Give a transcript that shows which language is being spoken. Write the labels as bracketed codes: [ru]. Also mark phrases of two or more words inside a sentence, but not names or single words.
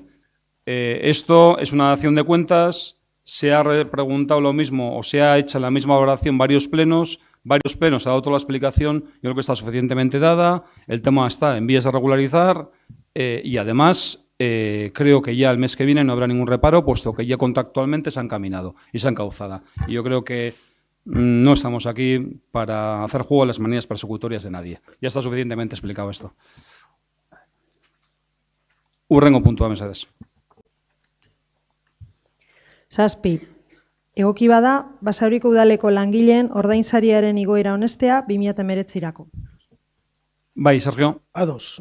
[es] Esto es una dación de cuentas, se ha preguntado lo mismo o se ha hecho la misma valoración varios plenos se ha dado toda la explicación, yo creo que está suficientemente dada, el tema está en vías de regularizar y además creo que ya el mes que viene no habrá ningún reparo, puesto que ya contractualmente se han caminado y se han cauzado. Y yo creo que no estamos aquí para hacer juego a las manías persecutorias de nadie. Ya está suficientemente explicado esto. [eu] Hurrengo puntua, mesedez. Zazpi, egoki bada, Basauriko udaleko langileen ordainsariaren igoera honestea 2019-rako. Bai, Sergio. Ados.